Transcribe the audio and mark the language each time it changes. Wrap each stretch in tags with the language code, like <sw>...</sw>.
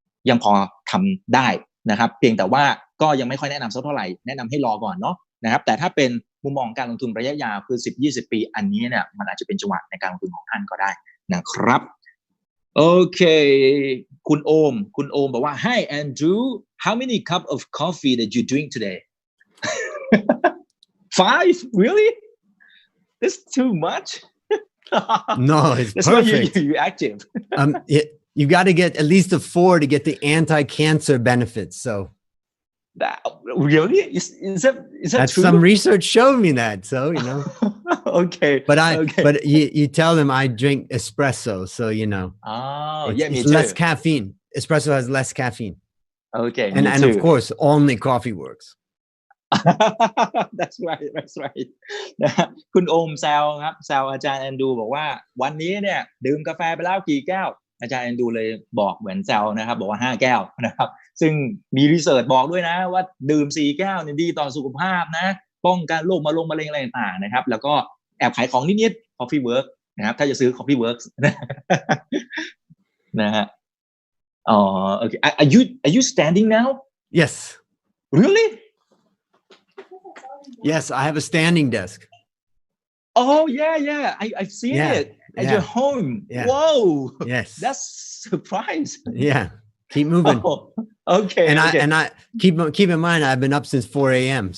<th>ยังพอทำได้นะครับเพียงแต่ว่าก็ยังไม่ค่อยแนะนำสักเท่าไหร่แนะนำให้รอก่อนเนาะนะครับแต่ถ้าเป็นมุมมองการลงทุนระยะยาวคือ 10-20 ปีอันนี้เนี่ยมันอาจจะเป็นจังหวะในการลงทุนของท่านก็ได้นะครับโอเคคุณโอมบอกว่า</th> <en>Hi Andrew how many cup of coffee that you drink today 5 really that's too much No, it's that's perfect. Why you're active you got to get at least a 4 to get the anti-cancer benefits so that, really is that that's true? Some research showed me that so okay but you tell them I drink espresso so it's me less too. caffeine espresso has less caffeine okay and of course only coffee works that's right</en> <th>นะคุณโอมแซวครับแซวอาจารย์แอนดูบอกว่าวันนี้เนี่ยดื่มกาแฟไปแล้วกี่แก้วอาจารย์แอนดูเลยบอกเหมือนแซวนะครับบอกว่า5แก้วนะครับซึ่งมีรีเสิร์ชบอกด้วยนะว่าดื่ม4แก้วเนี่ยดีต่อสุขภาพนะป้องกันโรคมะเร็งอะไรต่างๆนะครับแล้วก็แอบขายของนิดๆ Coffee Works นะครับถ้าจะซื้อ Coffee Works นะฮะอ๋อ</th> <en>okay are you standing now yes really yes I have a standing desk oh yeah I've seen it at your home whoa yes that's surprise yeah keep moving okay and I keep in mind I've been up since 4 a.m.</en>